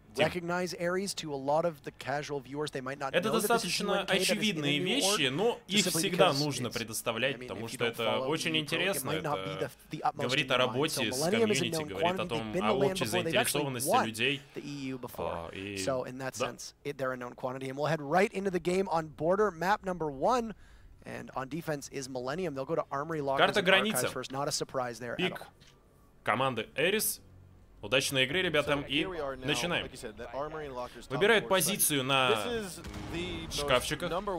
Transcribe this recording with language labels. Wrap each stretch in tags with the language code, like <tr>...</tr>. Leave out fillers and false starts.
<en>recognize ARES to a lot of the casual viewers. They might not know</en> <ru>Это достаточно очевидные вещи, но их всегда нужно предоставлять, потому что это очень интересно. Это говорит о работе с комьюнити, говорит о том, о общей заинтересованности людей.</ru> <en>So in that sense, they're a known quantity. And we'll head right into the game on border map number 1. And on defense is Millenium. They'll go to Armory Lockers and Archives first. Not a surprise there at all.</en> <ru>Команды ARES. Удачной игры, ребятам, и начинаем. Выбирают позицию на шкафчиках.</ru>